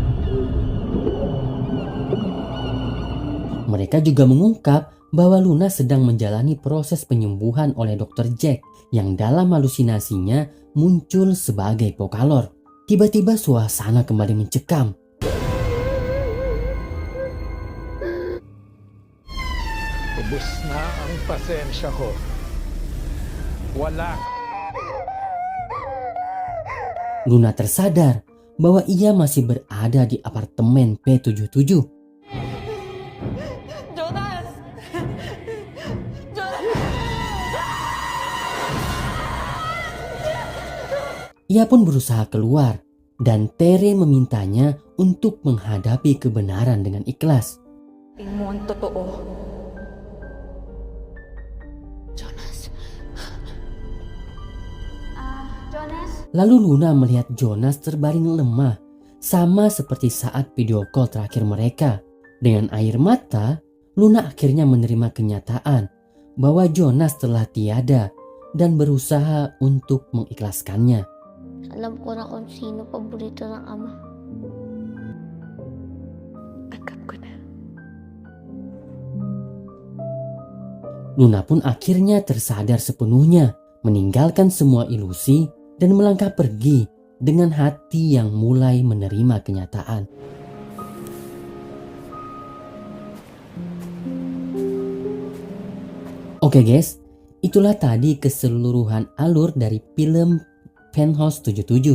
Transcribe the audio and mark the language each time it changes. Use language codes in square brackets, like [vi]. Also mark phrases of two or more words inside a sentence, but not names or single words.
[id] Mereka juga mengungkap bahwa Luna sedang menjalani proses penyembuhan oleh Dr. Jack yang dalam halusinasinya muncul sebagai Pokalor. Tiba-tiba suasana kembali mencekam. [tl] Ubus na ang pasensya ko. Wala. [id] Luna tersadar bahwa ia masih berada di apartemen P77. Jonas! Ia pun berusaha keluar dan Tere memintanya untuk menghadapi kebenaran dengan ikhlas. [tl] Tingin mo ang totoo. Jonas? Jonas? [id] Lalu Luna melihat Jonas terbaring lemah, sama seperti saat [en] video call [id] terakhir mereka. Dengan air mata, Luna akhirnya menerima kenyataan bahwa Jonas telah tiada dan berusaha untuk mengikhlaskannya. [tl] Alam ko na kung sino paborito ng ama. Tanggap ko na. [id] Luna pun akhirnya tersadar sepenuhnya, meninggalkan semua ilusi dan melangkah pergi dengan hati yang mulai menerima kenyataan. Oke guys, itulah tadi keseluruhan alur dari film Penthouse 77.